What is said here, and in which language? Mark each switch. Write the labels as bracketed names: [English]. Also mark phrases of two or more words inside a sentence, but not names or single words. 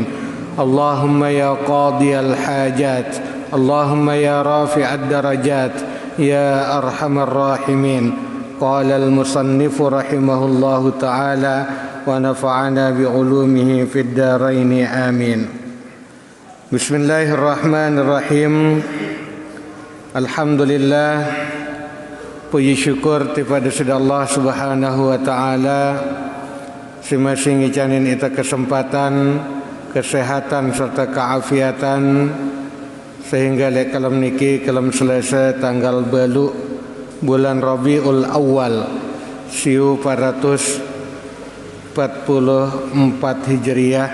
[Arabic] اللهم يا قاضي الحاجات، اللهم يا رافع الدرجات يا أرحم الراحمين. قال المصنف رحمه الله تعالى ونفعنا بعلومه في الدارين آمين. بسم الله الرحمن الرحيم. [Indonesian] Alhamdulillah, puji syukur kepada Allah [Arabic] Subhanahu wa taala [Sasak] semasing icanin ita [Indonesian] kesempatan, kesehatan serta keafiatan sehingga [Sasak] lek kalam niki kalam [Indonesian] selesai tanggal belu bulan Rabiul Awal 1444 Hijriah.